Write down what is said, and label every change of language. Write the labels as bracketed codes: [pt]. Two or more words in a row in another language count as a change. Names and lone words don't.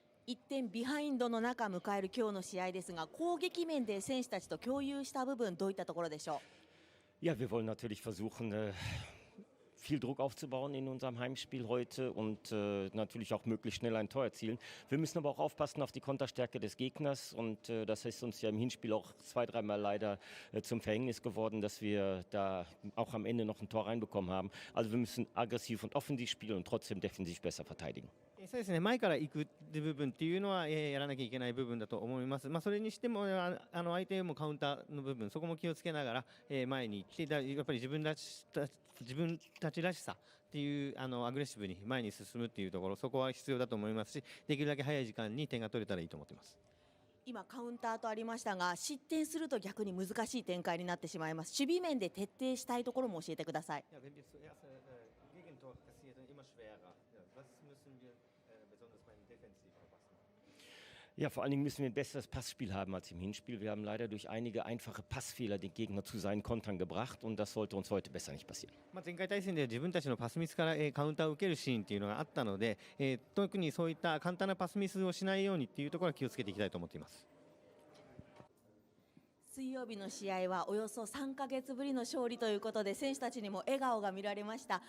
[ja] 1 点ビハインドの中迎える今日の試合ですが、攻撃面で選手たちと共有した部分、どういったところでしょ [de] う。Ja, wir wollen natürlich versuchen, viel Druck aufzubauen in unserem Heimspiel heute und natürlich auch möglichst schnell ein Tor erzielen. Wir müssen aber auch aufpassen auf die Konterstärke des Gegners und das ist uns ja im Hinspiel auch 2-3 Mal leider zum Verhängnis geworden, dass wir da auch am Ende noch ein Tor reinbekommen haben. Also wir müssen aggressiv und offensiv spielen und trotzdem defensiv besser verteidigen. [ja] そうですね、前から行く部分っていうのは、やらなきゃいけない部分だと思います。それにしても相手もカウンターの部分、そこも気をつけながら、前に来て、やっぱり自分たちらしさっていうアグレッシブに前に進むっていうところ、そこは必要だと思いますし、できるだけ早い時間に点が取れたらいいと思っています。今カウンターとありましたが、失点すると逆に難しい展開になってしまいます。守備面で徹底したいところも教えてください。 [de] Ja, vor allen Dingen müssen wir ein besseres Passspiel haben als im Hinspiel. Wir haben leider durch einige einfache Passfehler den Gegner zu seinen Kontern gebracht und das sollte uns heute besser nicht passieren. [ja] 前回対戦では自分たちのパスミスからカウンターを受けるシーンっていうのがあったので、特にそういった簡単なパスミスをしないようにっていうところは気をつけていきたいと思っています。水曜日の試合はおよそ3ヶ月ぶりの勝利ということで、選手たちにも笑顔が見られました。